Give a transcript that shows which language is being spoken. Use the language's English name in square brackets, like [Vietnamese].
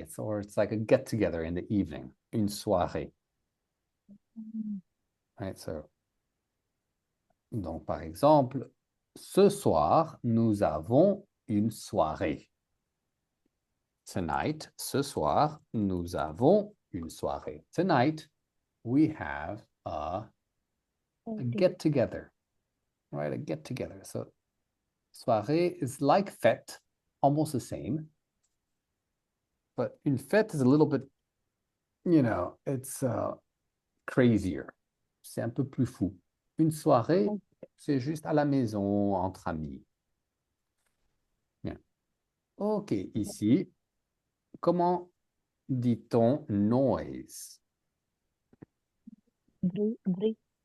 [English] It's like a get together in the evening. [French] Une soirée. [English] Right? [French] So, donc, par exemple, ce soir, nous avons une soirée. Tonight, ce soir, nous avons une soirée. [English] Tonight, we have a Sorry. get together, right? A get together. So, soirée is like fête, almost the same, but une fête is a little bit, it's crazier. [French] C'est un peu plus fou. Une soirée, c'est juste à la maison, entre amis. Bien. OK, ici, comment dit-on noise? Bruit, bruit,